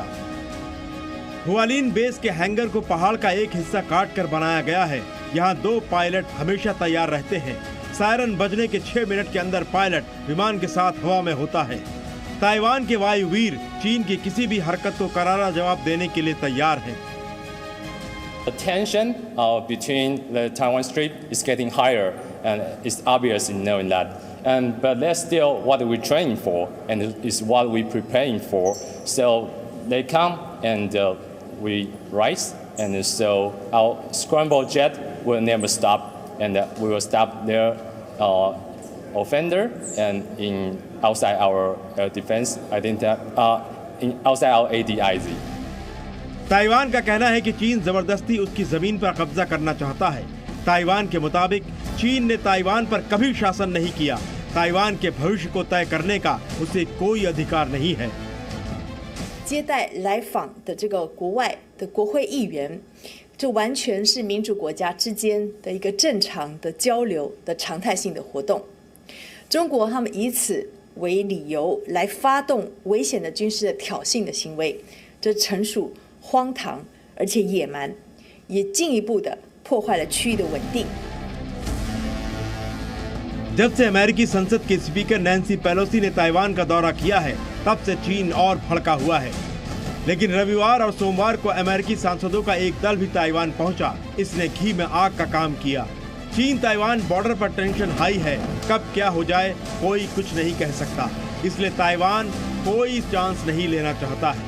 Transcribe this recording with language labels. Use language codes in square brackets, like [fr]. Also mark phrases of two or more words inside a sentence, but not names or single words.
[hi] हुआलिन बेस के हैंगर को पहाड़ का एक हिस्सा काट कर बनाया गया है। यहाँ 2 पायलट हमेशा तैयार रहते हैं। सायरन बजने के 6 मिनट के अंदर पायलट विमान के साथ हवा में होता है। ताइवान के वायुवीर चीन की किसी भी हरकत को करारा जवाब देने के लिए तैयार है। [en] The tension between the Taiwan Strait is getting higher, and it's obvious in knowing that. But that's still what we're training for, and it's what we're preparing for. So they come and we rise, and so our scramble jet will never stop, and we will stop their offender and outside our defense. I think that outside our ADIZ. [hi] ताइवान का कहना है कि चीन जबरदस्ती उसकी जमीन पर कब्जा करना चाहता है। ताइवान के मुताबिक चीन ने ताइवान पर कभी शासन नहीं किया। ताइवान के भविष्य को तय करने का उसे कोई अधिकार नहीं है। [zh] 接待来访的这个国外的国会议员，这完全是民主国家之间的一个正常的交流的常态性的活动。中国他们以此为理由来发动危险的军事的挑衅的行为，这纯属 荒唐而且野蛮，也进一步的破坏了区域的稳定。 [hi] जब से अमेरिकी संसद के स्पीकर नैन्सी पेलोसी ने ताइवान का दौरा किया है, तब से चीन और भड़का हुआ है। लेकिन रविवार और सोमवार को अमेरिकी सांसदों का एक दल भी ताइवान पहुंचा। इसने घी में आग का काम किया। चीन ताइवान बॉर्डर पर [en] tension high [hi] है, कब क्या हो जाए कोई कुछ नहीं कह सकता, इसलिए ताइवान कोई चांस नहीं लेना चाहता है।